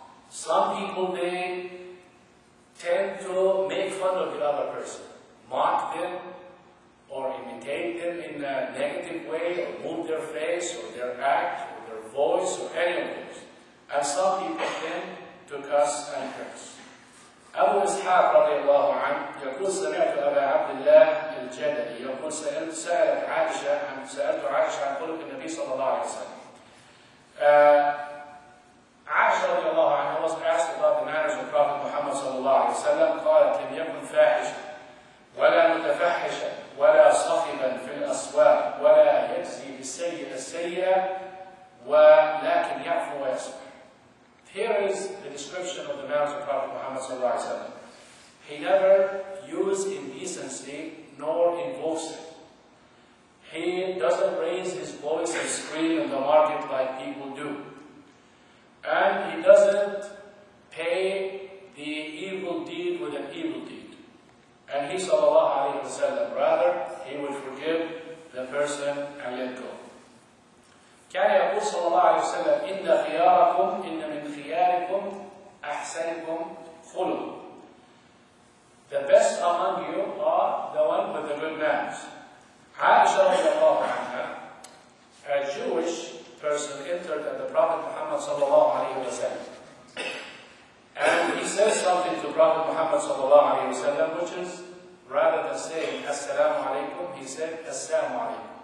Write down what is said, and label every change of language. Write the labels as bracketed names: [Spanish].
[English] Some people, they tend to make fun of the other person, mock them, or imitate them in a negative way, or move their face, or their act, or their voice, or any of those. And some people tend to cuss and curse. [Arabic] أبو إسحاق رضي الله عنه يقول سمعت أبا عبد الله الجدلي يقول سألت عائشة عن خلق النبي صلى الله عليه وسلم. [English] Aisha [Arabic] رضي الله عنها [English] was asked about the manners of Prophet Muhammad [Arabic] صلى الله عليه وسلم. قالت لم يكن فاحشا ولا متفحشا ولا صخبا في الأسواق ولا يجزي بالسيئة السيئة ولكن يعفو ويصفح. [English] Here is the description of the manners of Prophet Muhammad sallallahu alaihi wasallam. He never used indecency nor invokes it. He doesn't raise his voice and scream in the market like people do. And he doesn't pay the evil deed with an evil deed. And he sallallahu alaihi wasallam, rather, he would forgive the person and let go. [Arabic] كان يقول صلى الله عليه وسلم إن خياركم إن من خياركم أحسنكم خلق. [English] The best among you are the one with the good manners. Aisha radiallahu anha, a Jewish person, entered at the Prophet Muhammad sallallahu alayhi wa sallam. And he says something to Prophet Muhammad sallallahu alayhi wa sallam, which is, rather than saying Assalamu alaikum, he said Assalamu alaikum.